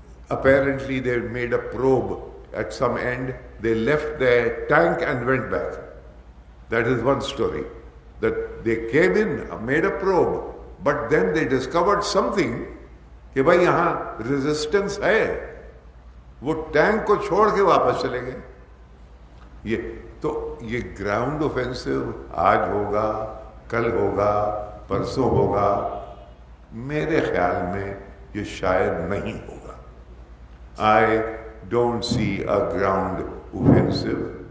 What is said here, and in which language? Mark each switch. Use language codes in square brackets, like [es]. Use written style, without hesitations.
[en] Apparently, they made a probe at some end. They left their tank and went back. That is one story. that they came in, made a probe, but then they discovered something [hi] कि भाई यहाँ resistance है, वो tank को छोड़ के वापस चले गए। ये ग्राउंड ऑफेंसिव आज होगा, कल होगा, परसों होगा, मेरे ख्याल में ये शायद नहीं होगा। [en] I don't see a ground offensive.